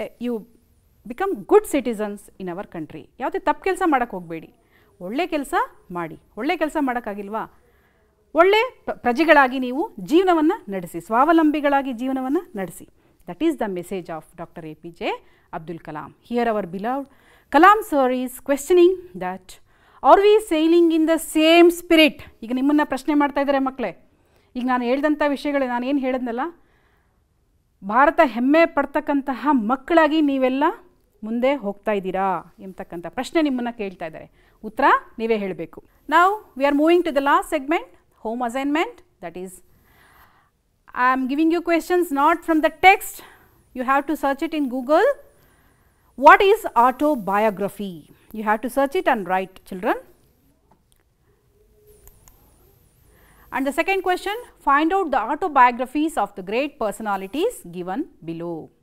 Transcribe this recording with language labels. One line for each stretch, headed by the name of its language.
English: You become good citizens in our country.
Kannada: ಯಾವುದೇ ತಪ್ಪು ಕೆಲಸ ಮಾಡೋಕ್ಕೆ ಹೋಗಬೇಡಿ, ಒಳ್ಳೆ ಕೆಲಸ ಮಾಡಿ. ಒಳ್ಳೆ ಕೆಲಸ ಮಾಡೋಕ್ಕಾಗಿಲ್ವಾ, ಒಳ್ಳೆ ಪ್ರಜೆಗಳಾಗಿ ನೀವು ಜೀವನವನ್ನು ನಡೆಸಿ, ಸ್ವಾವಲಂಬಿಗಳಾಗಿ ಜೀವನವನ್ನು ನಡೆಸಿ.
English: That is the message of doctor APJ Abdul Kalam. Here our beloved Kalam sir is questioning that are we sailing in the same spirit.
Kannada: ಈಗ ನಿಮ್ಮನ್ನು ಪ್ರಶ್ನೆ ಮಾಡ್ತಾ ಇದ್ದಾರೆ ಮಕ್ಕಳೇ. ಈಗ ನಾನು ಹೇಳಿದಂಥ ವಿಷಯಗಳು, ನಾನು ಏನು ಹೇಳಿದ್ನಲ್ಲ, ಭಾರತ ಹೆಮ್ಮೆ ಪಡ್ತಕ್ಕಂತಹ ಮಕ್ಕಳಾಗಿ ನೀವೆಲ್ಲ ಮುಂದೆ ಹೋಗ್ತಾ ಇದ್ದೀರಾ ಎಂಬತಕ್ಕಂಥ ಪ್ರಶ್ನೆ ನಿಮ್ಮನ್ನು ಕೇಳ್ತಾ ಇದ್ದಾರೆ. ಉತ್ತರ ನೀವೇ ಹೇಳಬೇಕು. ನಾವು
English: We are moving to the last segment, home assignment. That is, I am giving you questions not from the text, you have to search it in Google. What is autobiography? You have to search it and write, children. And the second question, find out the autobiographies of the great personalities given below.